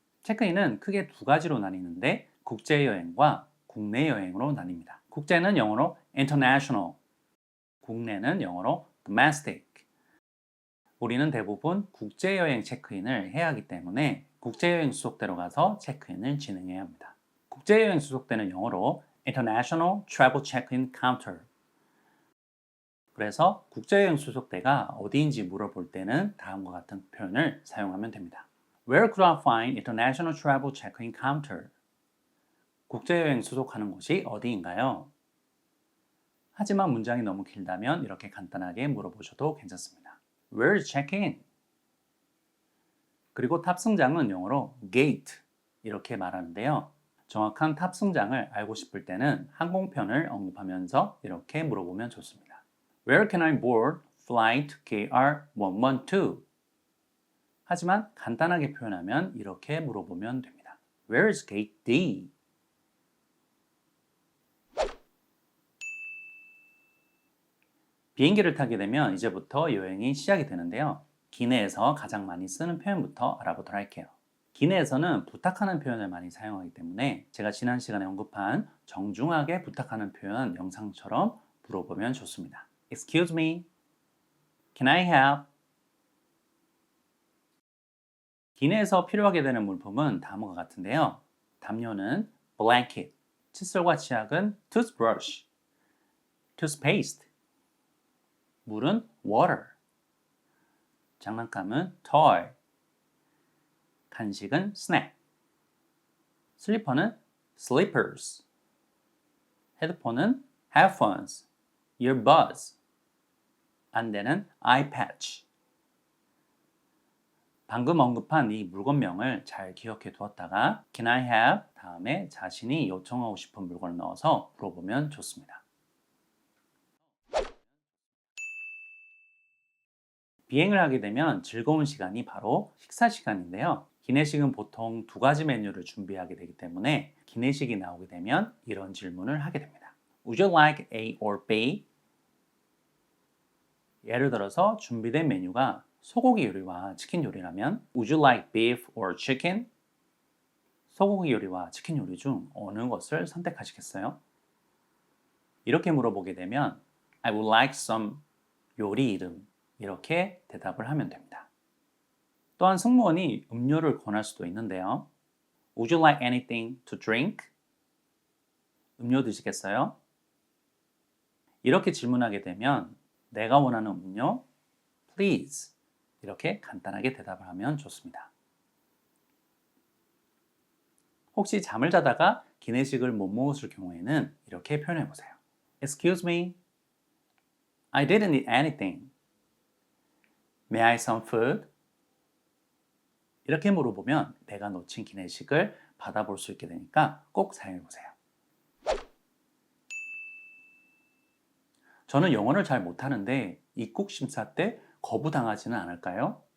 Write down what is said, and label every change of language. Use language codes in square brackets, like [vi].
[ko] 체크인은 크게 두 가지로 나뉘는데 국제여행과 국내 여행으로 나뉩니다. 국제는 영어로 international, 국내는 영어로 domestic. 우리는 대부분 국제여행 체크인을 해야 하기 때문에 국제여행 수속대로 가서 체크인을 진행해야 합니다. 국제여행 수속대는 영어로 [en] International Travel Check-in Counter. [ko] 그래서 국제여행 수속대가 어디인지 물어볼 때는 다음과 같은 표현을 사용하면 됩니다. [en] Where could I find International Travel Check-in Counter? [ko] 국제여행 수속하는 곳이 어디인가요? 하지만 문장이 너무 길다면 이렇게 간단하게 물어보셔도 괜찮습니다. [en] Where's check-in? [ko] 그리고 탑승장은 영어로 gate 이렇게 말하는데요. 정확한 탑승장을 알고 싶을 때는 항공편을 언급하면서 이렇게 물어보면 좋습니다. [en] Where can I board flight KR112? [ko] 하지만 간단하게 표현하면 이렇게 물어보면 됩니다. [en] Where is gate D? [ko] 비행기를 타게 되면 이제부터 여행이 시작이 되는데요. 기내에서 가장 많이 쓰는 표현부터 알아보도록 할게요. 기내에서는 부탁하는 표현을 많이 사용하기 때문에 제가 지난 시간에 언급한 정중하게 부탁하는 표현 영상처럼 물어보면 좋습니다. [en] Excuse me, can I help? [ko] 기내에서 필요하게 되는 물품은 다음과 같은데요. 담요는 blanket, 칫솔과 치약은 toothbrush, toothpaste, 물은 water, 장난감은 toy, 간식은 snack, 슬리퍼는 slippers, 헤드폰은 headphones, earbuds, 안대는 eye patch. 방금 언급한 이 물건명을 잘 기억해 두었다가 [en] Can I have? [ko] 다음에 자신이 요청하고 싶은 물건을 넣어서 물어보면 좋습니다. 비행을 하게 되면 즐거운 시간이 바로 식사 시간인데요. 기내식은 보통 두 가지 메뉴를 준비하게 되기 때문에 기내식이 나오게 되면 이런 질문을 하게 됩니다. [en] Would you like A or B? [ko] 예를 들어서 준비된 메뉴가 소고기 요리와 치킨 요리라면 [en] Would you like beef or chicken? [ko] 소고기 요리와 치킨 요리 중 어느 것을 선택하시겠어요? 이렇게 물어보게 되면 [en] I would like some [ko] 요리 이름 이렇게 대답을 하면 됩니다. 또한 승무원이 음료를 권할 수도 있는데요. [en] Would you like anything to drink? [ko] 음료 드시겠어요? 이렇게 질문하게 되면 내가 원하는 음료, please 이렇게 간단하게 대답을 하면 좋습니다. 혹시 잠을 자다가 기내식을 못 먹었을 경우에는 이렇게 표현해 보세요. [en] Excuse me, I didn't eat anything. May I some food? [ko] 이렇게 물어보면 내가 놓친 기내식을 받아볼 수 있게 되니까 꼭 사용해 보세요. 저는 영어를 잘 못하는데 입국 심사 때 거부당하지는 않을까요?